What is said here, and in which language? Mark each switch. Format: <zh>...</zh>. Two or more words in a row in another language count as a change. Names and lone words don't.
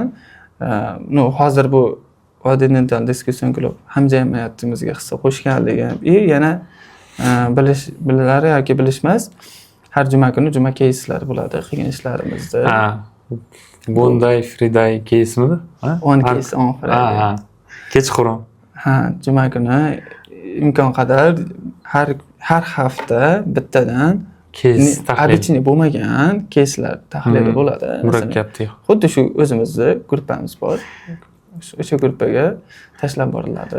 <uz>Hozir bu Continental Discussion Club hamjamiyatimizga hissa qo'shganligim, yana bilar yoki bilishmas, har juma kuni juma keyslar bo'ladi qilgan ishlarimizda. Bunday Friday keysmidi?</uz> <en>On keys, on Friday.</en> <uz>Kechqurun. Juma kuni imkon qadar har hafta bittadan keys tahlil обычный bo'lmagan keyslar tahlili bo'ladi. Murakkabli. Xuddi shu o'zimizni gruppamiz bor. O'sha gruppaga tashlab boriladi.</uz>